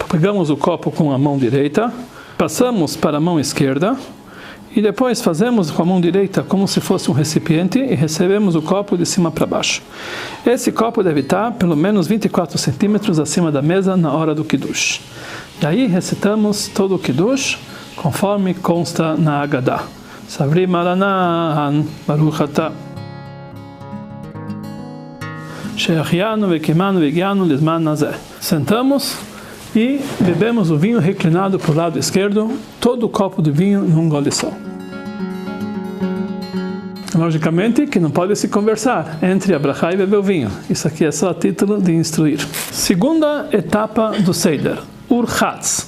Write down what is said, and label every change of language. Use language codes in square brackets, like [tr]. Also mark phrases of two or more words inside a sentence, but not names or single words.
[pt] Pegamos o copo com a mão direita, passamos para a mão esquerda, e depois fazemos com a mão direita como se fosse um recipiente e recebemos o copo de cima para baixo. Esse copo deve estar pelo menos 24 centímetros acima da mesa na hora do Kiddush. Daí recitamos todo o Kiddush, conforme consta na Haggadah. [he] סברי מרנן ברוך אתה. שהחיינו וקיימנו והגיענו לזמן הזה. [pt] Sentamos e bebemos o vinho reclinado para o lado esquerdo, todo o copo de vinho num gole só. Logicamente que não pode se conversar entre a brachá e beber o vinho. Isso aqui é só a título de instruir. Segunda etapa do Seder, Urchatz.